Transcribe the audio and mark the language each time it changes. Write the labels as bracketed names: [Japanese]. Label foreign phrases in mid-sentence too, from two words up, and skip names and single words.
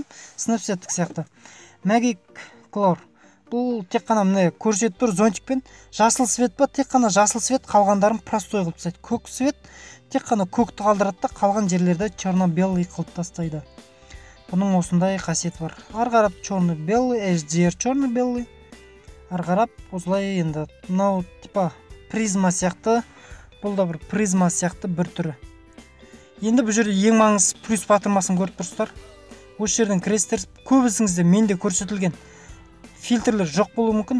[Kazakh] Snapsettік сияқты. Magic Color. Бұл тек қана міне көрсетіп тұр зонтикпен. Жасыл свет па? Тек қана жасыл свет, қалғандарын простой қылып тастайды. Көк свет тек қана көкті қалдырады да қалған жерлерді черно-белый қылып тастайды. Бұның осындай қасиеті бар. Ары қарап черно-белый, HDR черно-белый. Ары қарап осылай енді мынау типа призма сияқты. Бұл да бір призма сияқты бір түрі. Енді бұл жерде ең маңыз плюс батырмасын көріп тұрсыздар. Осы жерден кіресіздер, көбісіңізде менде көрсетілген фильтрлер жоқ болуы мүмкін.